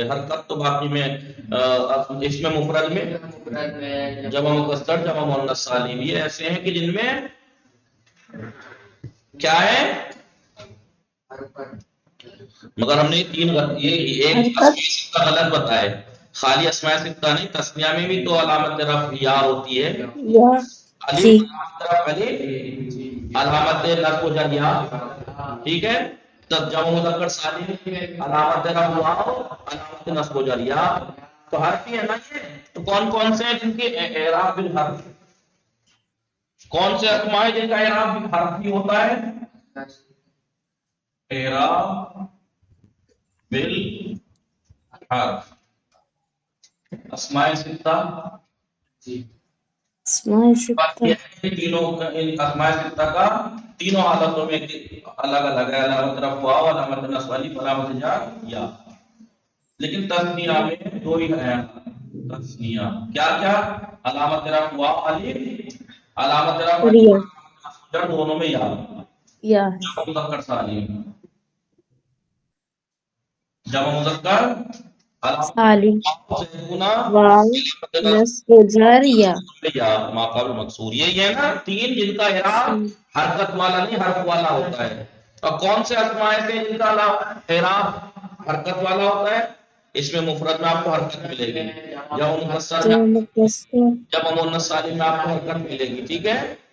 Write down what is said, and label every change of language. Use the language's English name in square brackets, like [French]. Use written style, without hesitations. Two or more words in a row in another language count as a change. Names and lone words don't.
[Urdu] حرکت تو باقی میں اس میں مفرد میں جمع مکسر، جمع مؤنث سالم، یہ ایسے ہیں کہ جن میں کیا ہے، مگر ہم نے یہ ایک حرکت، اسماء ستہ غلط بتائے، خالی اسماء ستہ نہیں، تثنیہ میں بھی تو علامت رفع یا ہوتی ہے، یا، جی، علامت نصب و جر یا، ٹھیک ہے، تب جمع مذکر سالم علامت رفع واو، علامت نصب و جر یا، تو حرف ہی ہے نا یہ۔ تو کون کون سے ہیں جن کے اعراب بالحرف، کون سے اسماء ہیں جن کا اعراب بالحرف ہی ہوتا ہے؟ اعراب بالحرف، اسماء ستہ، اسماء ستہ، تینوں اسماء ستہ کا تینوں حالتوں میں الگ الگ ہے، علامت رفع واو، علامت نصب الف، علامت جر یا، لیکن تثنیہ میں دو ہی ہے، تثنیہ کیا کیا؟ علامت رفع واو الف، علامت رفع یا، جر دونوں میں یا، یا ہے، جمع مذکر سالم، جمع مذکر سالم، گنا واو، نصب و جر یا، یا ما قبل مکسور، یہ ہے نا تین جن کا اعراب حرکت والا نہیں حرف والا ہوتا ہے۔ اور کون سے اسماء ایسے ہیں جن کا اعراب حرکت والا ہوتا ہے؟ اس میں مفرد میں آپ کو حرکت ملے گی، جمع مکسر میں، جمع مکسر، جمع مؤنث سالم میں آپ کو حرکت ملے گی، ٹھیک ہے،